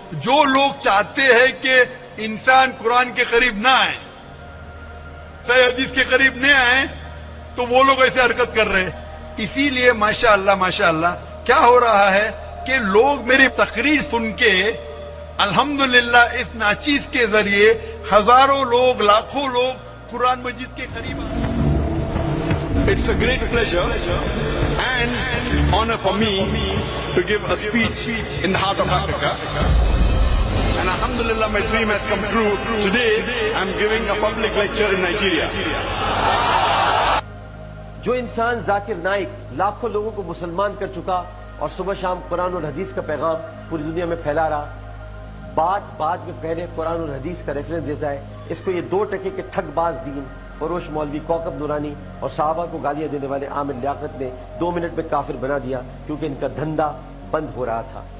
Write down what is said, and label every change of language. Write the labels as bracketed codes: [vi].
[ur] جو لوگ چاہتے ہیں کہ انسان قرآن کے قریب نہ آئے، صحیح حدیث کے قریب نہ آئے، تو وہ لوگ ایسے حرکت کر رہے ہیں. اسی لیے ماشاءاللہ کیا ہو رہا ہے کہ لوگ میری تقریر سن کے الحمدللہ اس ناچیز کے ذریعے ہزاروں لوگ، لاکھوں لوگ قرآن مجید کے قریب آ رہے ہیں. [en] It's a great pleasure and honor for me to give a speech in the heart of Africa. And alhamdulillah, my dream has come true. Today, I'm giving a public lecture in Nigeria. [ur] جو انسان ذاکر نائک لاکھوں لوگوں کو مسلمان کر چکا اور صبح شام قرآن اور حدیث کا پیغام پوری دنیا میں پھیلا رہا، بعد میں پہلے قرآن اور حدیث کا ریفرنس دیتا ہے. اس کو یہ 2 ٹکے کے ٹھگ باز دین فروش مولوی کوکب نورانی اور صحابہ کو گالیاں دینے والے عامر لیاقت نے 2 منٹ میں کافر بنا دیا، کیونکہ ان کا دھندا بند ہو رہا تھا.